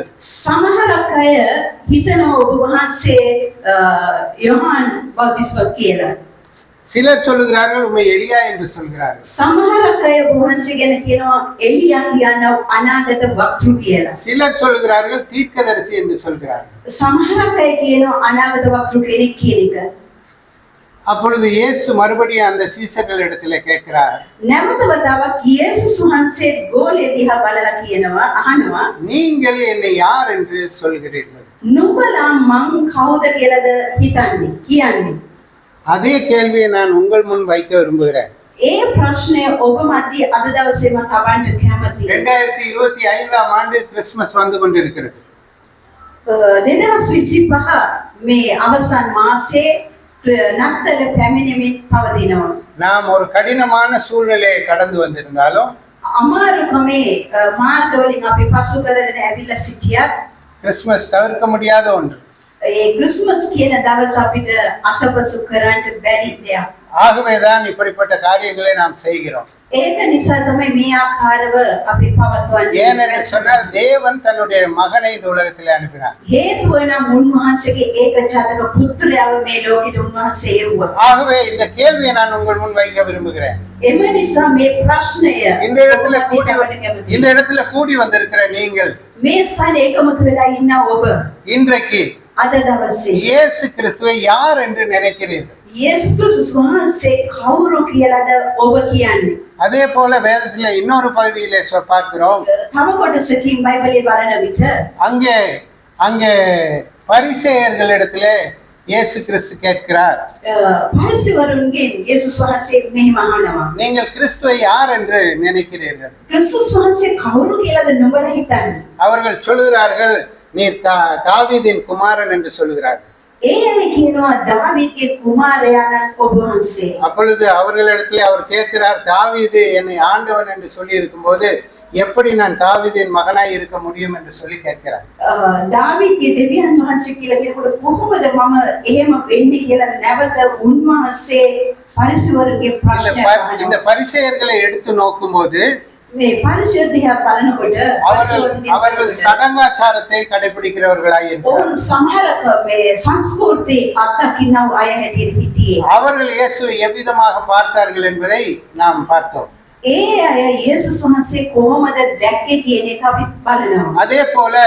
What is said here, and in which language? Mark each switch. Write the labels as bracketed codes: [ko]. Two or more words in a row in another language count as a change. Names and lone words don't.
[si] සමහරක් අය හිතනවා ඔබ වහන්සේ යොහාන් බෞතිස්මක කියලා. [ta] சிலர் சொல்கிறார்கள் உம்மை எலியா என்று சொல்கிறார்கள். [si] සමහරක් අය ඔබ වහන්සේ ගැන කියනවා එලියා කියනවා අනාගත වක්තෘ කියලා. [ta] சிலர் சொல்கிறார்கள் தீர்க்கதரிசி என்று சொல்கிறார்கள். [si] සමහරක් අය කියනවා අනාගත වක්තෘ කෙනෙක් කියන එක. [ta] அப்பொழுது இயேசு மறுபடியும் அந்த சீசர்களிடத்திலே கேட்கிறார், [si] නැවත වතාවක් යේසුස් වහන්සේ ගෝලය දිහා බලලා කියනවා, අහනවා, [ta] நீங்கள் என்னை யார் என்று சொல்கிறீர்கள்? [si] නුඹලා මං කවුද කියලාද හිතන්නේ කියන්නේ? [ta] அதே கேள்வியை நான் உங்கள் முன் வைக்க விரும்புகிறேன். [si] ඒ ප්‍රශ්නය ඔබ මැදි අද දවසේ මම තබන්න කැමතියි. [ta] 2025 ஆண்டு கிறிஸ்மஸ் வந்து கொண்டிருக்கிறது. [si] 2025 මේ අවසන් මාසයේ නත්තල පැමිණෙමින් පවතිනවා. [ta] நாம் ஒரு கடினமான சூழ்நிலையை கடந்து வந்திருந்தாலும் [si] අමාරුකමේ මාර්ගවලින් අපි පසු කරගෙන ඇවිල්ලා සිටියත් [ta] கிறிஸ்மஸ் தவிர்க்க முடியாத ஒன்று. [si] ඒ ක්‍රිස්මස් කියන දවස අපිට අතපසු කරන්න බැරි දෙයක්. [ta] ஆகவேதான் இப்படிப்பட்ட காரியங்களை நாம் செய்கிறோம். [si] ඒක නිසා තමයි මේ ආකාරව අපි පවත්වන්නේ. [ta] ஏனென்று சொன்னால் தேவன் தன்னுடைய மகனை இந்த உலகத்தில் அனுப்பினார். [si] හේතුව නම් උන්වහන්සේගේ ඒකජාතක පුත්‍රයාව මේ ලෝකෙට උන්වහන්සේ එව්වා. [ta] ஆகவே இந்த கேள்வியை நான் உங்கள் முன் வைக்க விரும்புகிறேன். [si] එම නිසා මේ ප්‍රශ්නය [ta] இந்த இடத்துல கூடி வந்திருக்கிற நீங்கள் [si] මේ ස්ථානයේ එකමුතු වෙලා ඉන්න ඔබ [ta] இன்றைக்கு [si] අද දවසේ [ta] இயேசு கிறிஸ்துவை யார் என்று நினைக்கிறீர்கள்? [si] යේසුස් ක්‍රිස්තුස් වහන්සේ කවුරු කියලාද ඔබ කියන්නේ? [ta] அதே போல வேதத்துல இன்னொரு பகுதியிலே பார்க்கிறோம். [si] තව කොටසකින් බයිබලයේ බලන විට [ta] அங்கே அங்கே பரிசேயர்களிடத்திலே இயேசு கிறிஸ்து கேட்கிறார், [si] පරිසවරුන්ගෙන් යේසුස් වහන්සේ මෙහෙම අහනවා. [ta] நீங்கள் கிறிஸ்துவை யார் என்று நினைக்கிறீர்கள்? [si] ක්‍රිස්තුස් වහන්සේ කවුරු කියලාද නුඹලා හිතන්නේ? [ta] அவர்கள் சொல்லுகிறார்கள், நீர் தாவீதின் குமாரன் என்று சொல்லுகிறார்கள். [si] ඒ අය කියනවා දාවීදගේ කුමාරයාණන් ඔබ වහන්සේ. [ta] அப்பொழுது அவர்களிடத்திலே அவர் கேட்கிறார், தாவீது என்னை ஆண்டவன் என்று சொல்லி இருக்கும்போது எப்படி நான் தாவீதின் மகனாய் இருக்க முடியும் என்று சொல்லி கேட்கிறார். [si] දාවීදගේ දෙවියන් වහන්සේ කියලා කියනකොට කොහොමද මම එහෙම වෙන්නේ කියලා නැවත උන්වහන්සේ පරිසවරුන්ගේ ප්‍රශ්නය [ta] இந்த பரிசேயர்களை எடுத்து நோக்கும்போது [si] මේ පරිසය දිහා බලනකොට [ta] அவர்கள் சடங்காச்சாரத்தை கடைபிடிக்கிறவர்களாய் இருக்கிறார். [si] ඔවුන් සමහරක මේ සංස්කෘති අත්දකින්නව අය හැටියට හිටියේ. [ta] அவர்கள் இயேசுவை எவ்விதமாக பார்த்தார்கள் என்பதை நாம் பார்த்தோம். [si] ඒ අය යේසුස් වහන්සේ කොහොමද දැක්කේ කියන එක අපි බලනවා. [ta] அதே போல